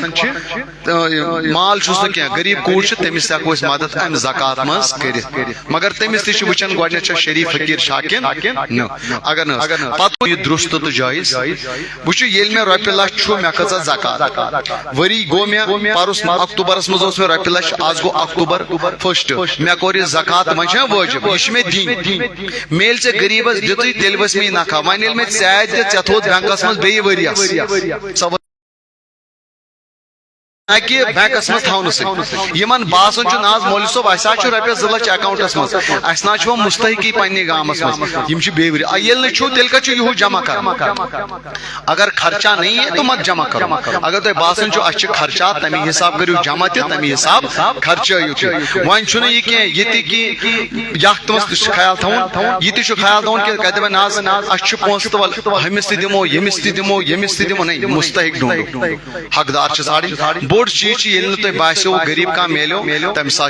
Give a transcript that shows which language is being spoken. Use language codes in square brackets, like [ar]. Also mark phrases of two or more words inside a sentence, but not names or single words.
[ks] مال چھُس نہٕ کینٛہہ غریٖب کوٗر چھِ تٔمِس تہِ ہیٚکو أسۍ مدد امہِ زکات منٛز کٔرِتھ مگر تٔمِس تہِ چھِ وٕچھان گۄڈٕنیتھ چھا شریٖف فقیٖر شاکِن نہٕ اگر نہٕ پتہٕ یہِ درُست تہٕ جٲیِز وٕچھِو ییٚلہِ مےٚ رۄپیہِ لچھ چھُ مےٚ کھٔژ زکات ؤری گوٚو مےٚ پرُس اکتوبرس منٛز اوس مےٚ رۄپیہِ لچھ آز گوٚو [en] October first [ks] مےٚ کوٚر یہِ زکات وۄنۍ چھا وٲجب یہِ چھُ مےٚ دِنۍ میلہِ ژےٚ غریٖبس دِتُے تیٚلہِ ؤژھ مےٚ یہِ نکھا وۄنۍ ییٚلہِ مےٚ ژےٚ دِتھ ژےٚ تھوٚوُتھ بینکس منٛز بیٚیہِ ؤرِیس کہ بینکس مز تھاؤن سن باسان نہ مول صٲب اَسہِ حظ چھُ رۄپیس 2 لچھ اکاؤنٹس مز اَسہِ نہ چھُ مستحقی پننہِ گامس مز یم چھِ بیٚیہِ ؤری ییٚلہِ نہٕ چھُ تیٚلہِ کتہِ چھُ یِہُے جمع کرُن [ur] اگر خرچہ نہیں ہے تو مت جمع کرو [ks] اگر تۄہہِ باسان چھُ اَسہِ چھِ خرچات تمہِ حساب کٔرِو جمع تہِ تمہِ حساب خرچٲیِو تہِ وۄنۍ چھُنہٕ یہِ کینٛہہ یہِ تہِ کہِ یتھ منٛز تہِ چھُ خیال تھاوُن یہِ تہِ چھُ خیال تھاوُن کہِ کتہِ دپن حظ اَسہِ چھُ پونٛسہٕ تہٕ وَلہٕ ہُمِس تہِ دِمو ییٚمِس تہِ دِمو ییٚمِس تہِ دِمو نہ [ur] مستحق ڈھونڈو [ks] حقدار چھِ ژھانڈٕنۍ بوٚڑ چیٖز چھِ ییٚلہِ تۄہہِ باسیو غریٖب کانٛہہ میلیو تمہِ ساتہٕ